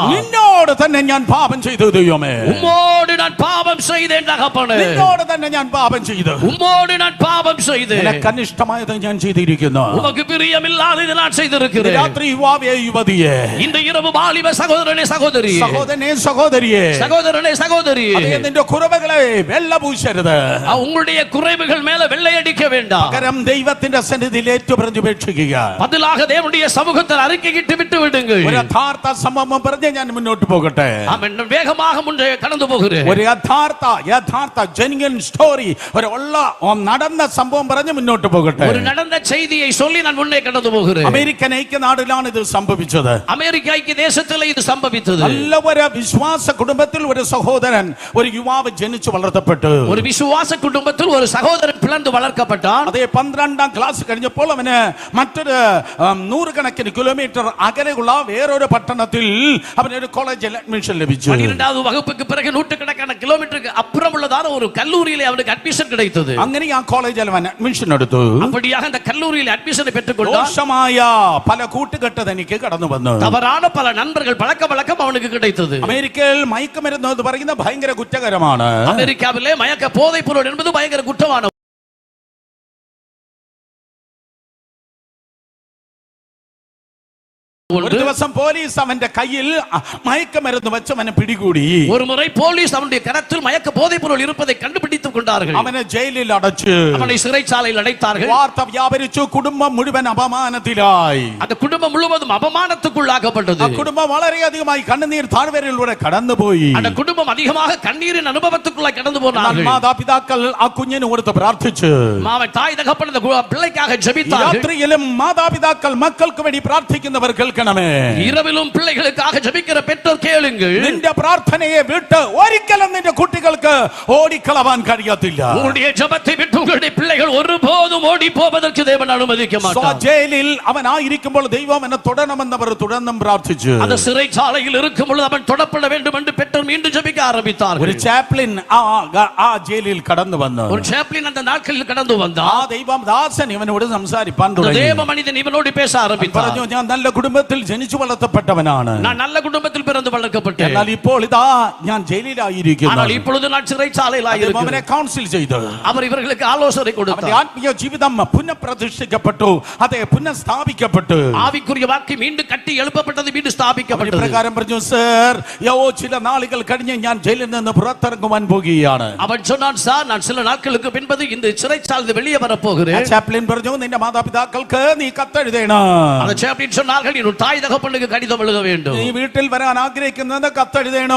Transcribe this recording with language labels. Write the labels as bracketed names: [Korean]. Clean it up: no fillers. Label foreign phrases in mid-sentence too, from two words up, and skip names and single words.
[Malayalam] നിന്നോട് തന്നെ ഞാൻ പാപം ചെയ്തു ദൈവമേ, [Tamil] உம்மோடு நான் பாவம் செய்தேன் தகப்பனே, [Malayalam] നിന്നോട് തന്നെ ഞാൻ പാപം ചെയ്തു, [Tamil] உம்மோடு நான் பாவம் செய்தேன், [Malayalam] നിനക്ക് അനിഷ്ടമായത് ഞാൻ ചെയ്തിരിക്കുന്നു. [Tamil] உமக்கு பிரியமில்லாதது நான் செய்திருக்கிறேன். [Malayalam] രാത്രി യുവാവേ യുവതിയെ, [Tamil] இந்த இரவு வாலிப சகோதரனே சகோதரி, [Malayalam] സഹോദരനെ സഹോദരിയെ, [Tamil] சகோதரனே சகோதரி, [Malayalam] നിന്റെ കുറവുകളെ വെള്ളപൂശരുത്. [Tamil] உங்களுடைய குறைவுகள் மேல வெள்ளை அடிக்க வேண்டாம். [Malayalam] പകരം ദൈവത്തിന്റെ സന്നിധിയിൽ ഏറ്റുപറഞ്ഞ് ഉപേക്ഷിക്കുക. [Tamil] பதிலாக தேவனுடைய சமூகத்தில் அறிக்கையிட்டு விட்டு விடுங்கள். [Malayalam] ഒരു യഥാർത്ഥ സംഭവം പറഞ്ഞ് ഞാൻ മുന്നോട്ട് പോകട്ടെ. [Tamil] ஆமென். வேகமாக முன்னே கடந்து போகிறேன். [Malayalam] ഒരു യഥാർത്ഥ [English] genuine story, [Malayalam] ഒരു ഉള്ള നടന്ന സംഭവം പറഞ്ഞ് മുന്നോട്ട് പോകട്ടെ. [Tamil] ஒரு நடந்த செய்தியை சொல்லி நான் முன்னே கடந்து போகிறேன். [Malayalam] അമേരിക്കൻ ഐക്യനാടിലാണ് ഇത് സംഭവിച്ചത്. [Tamil] அமெரிக்க ஐக்கிய தேசத்தில் இது சம்பவித்தது. [Malayalam] നല്ല ഒരു വിശ്വാസ കുടുംബത്തിൽ ഒരു സഹോദരൻ, ഒരു യുവാവ് ജനിച്ചു വളർത്തപ്പെട്ടു. [Tamil] ஒரு விசுவாச குடும்பத்தில் ஒரு சகோதரன் பிளந்து வளர்க்கப்பட்டான். [Malayalam] അതേ 12ാം ക്ലാസ് കഴിഞ്ഞപ്പോൾ അവന് മറ്റൊരു 100 കണക്കിന് കിലോമീറ്റർ അകലെയുള്ള വേറൊരു പട്ടണത്തിൽ അവനൊരു കോളേജിൽ അഡ്മിഷൻ ലഭിച്ചു. [Tamil] 12வது വകുப்புக்கு பிறகு நூற்றுக்கணக்கான கிலோமீட்டருக்கு அப்புறம் உள்ளதான ஒரு கல்லூரியிலே அவனுக்கு அட்மிஷன் கிடைத்தது. [Malayalam] അങ്ങനെ ആ കോളേജിൽ അവൻ അഡ്മിഷൻ എടുത്തു. [Tamil] அப்படியாக அந்த கல்லூரியில் அட்மிஷனை பெற்றுக்கொண்டான். [Malayalam] ദോഷമായ പല കൂട്ടുകെട്ട് തനിക്ക് കടന്നു വന്നു. [Tamil] தவறான பல நண்பர்கள் பழக்கம் அவனுக்கு கிடைத்தது. [Malayalam] അമേരിക്കയിൽ മയക്കുമരുന്ന് എന്ന് പറയുന്ന ഭയങ്കര കുറ്റകരമാണ്. [Tamil] அமெரிக்காவிலே மயக்க போதைப் பொருள் என்பது பயங்கர குற்றமான. [Malayalam] ഒരു ദിവസം പോലീസ് അവന്റെ കയ്യിൽ മയക്കുമരുന്ന് വെച്ച് അവനെ പിടികൂടി. [Tamil] ஒரு முறை போலீஸ் அவனுடைய கரத்தில் மயக்க போதைப் பொருள் இருப்பதை கண்டுபிடித்துக் கொண்டார்கள். [Malayalam] അവനെ ജയിലിൽ അടച്ചു. [Tamil] அவனை சிறைச்சாலையில் அடைத்தார்கள். [Malayalam] വാർത്ത വ്യാപരിച്ചു. കുടുംബം മുഴുവൻ അപമാനത്തിലായി. [Tamil] அந்த குடும்பம் முழுவதும் அபமானத்துக்குள்ளாக்கப்பட்டது. [Malayalam] ആ കുടുംബം വളരെയധികമായി കണ്ണുനീർ താഴ്വരയിലൂടെ കടന്നുപോയി. [Tamil] அந்த குடும்பம் அதிகமாக கண்ணீரின் அனுபவத்துக்குள்ள கடந்து போனார்கள். [Malayalam] മാതാപിതാക്കൾ ആ കുഞ്ഞിന് കൊടുത്ത് പ്രാർത്ഥിച്ചു. [Tamil] அவன் தாய் தகப்பன் அந்த பிள்ளைக்காக ஜெபித்தார்கள். [Malayalam] രാത്രിയിലും മാതാപിതാക്കൾ മക്കൾക്ക് വേണ്ടി പ്രാർത്ഥിക്കുന്നവർ കേൾക്കണമേ. [Tamil] இரவிலும் பிள்ளைகளுக்காக ஜெபிக்கிற பெற்றோர் கேளுங்கள். [Malayalam] നിന്റെ പ്രാർത്ഥനയെ വിട്ട് ഒരിക്കലും നിന്റെ കുട്ടികൾക്ക് ഓടിക്കളവാൻ കഴിയത്തില്ല. [Tamil] உங்களுடைய ஜெபத்தை விட்டு உங்களுடைய பிள்ளைகள் ஒருபோதும் ஓடி போவதற்கு தேவன் அனுமதிக்க மாட்டார். [Malayalam] ജയിലിൽ അവൻ ആയിരിക്കുമ്പോൾ ദൈവം എന്നെ തൊടണമെന്നവർ തുടർന്നും പ്രാർത്ഥിച്ചു. [Tamil] அந்த சிறைச்சாலையில் இருக்கும் பொழுது அவன் தொடப்பட வேண்டும் என்று பெற்றோர் மீண்டும் ஜெபிக்க ஆரம்பித்தார்கள். [Malayalam] ഒരു ചാപ്ലിൻ ആ ജയിലിൽ കടന്നു വന്നു. [Tamil] ஒரு சாப்ளின் அந்த நாட்களில் கடந்து வந்தான். [Malayalam] ആ ദൈവദാസൻ ഇവനോട് സംസാരിപ്പാൻ തുടങ്ങി. [Tamil] தேவ மனிதன் இவனோடு பேச ஆரம்பித்தார். [Malayalam] പറഞ്ഞു, ഞാൻ നല്ല കുടുംബത്തിൽ കുടുംബത്തിൽ ജനിച്ചു വളർത്തപ്പെട്ടവനാണ്. [Tamil] நான் நல்ல குடும்பத்தில் பிறந்து வளர்க்கப்பட்டேன். [Malayalam] എന്നാൽ ഇപ്പോൾ ഇതാ ഞാൻ ജയിലിലായിരിക്കുന്നു. [Tamil] ஆனால் இப்பொழுது நான் சிறைச்சாலையில் [Malayalam] അവനെ കൗൺസിൽ ചെയ്തു. [Tamil] அவர் ഇവர்களுக்கு ആലോசனை கொடுத்தார். [Malayalam] അവന്റെ ആത്മീയ ജീവിതം പുനഃപ്രതിഷ്ഠിക്കപ്പെട്ടു. അതെ, പുനഃസ്ഥാപിക്കപ്പെട്ടു. [Tamil] ஆவிக்குரிய வாழ்க்கை மீண்டும் கட்டி எழுப்பப்பட்டது, மீண்டும் ஸ்தாபிக்கப்பட்டது. [Malayalam] പ്രകാരം പറഞ്ഞു, സർ ചില നാളുകൾ കഴിഞ്ഞ് ഞാൻ ജയിലിൽ നിന്ന് പുറത്തിറങ്ങുവാൻ പോകുകയാണ്. [Tamil] அவன் சொன்னான், சார் நான் சில நாட்களுக்கு பின்பது இந்த சிறைச்சாலை வெளியே வர போகிறேன். [Malayalam] ചാപ്ലിൻ പറഞ്ഞു, നിന്റെ മാതാപിതാക്കൾക്ക് നീ കത്തെഴുതണം. [Tamil] அந்த சாப்ளின் சொன்னார்கள், நீ உன் தாய் தகப்பனுக்கு கடிதம் எழுத வேண்டும். [Malayalam] നീ വീട്ടിൽ വരാൻ ആഗ്രഹിക്കുന്നത് കത്തെഴുതണം.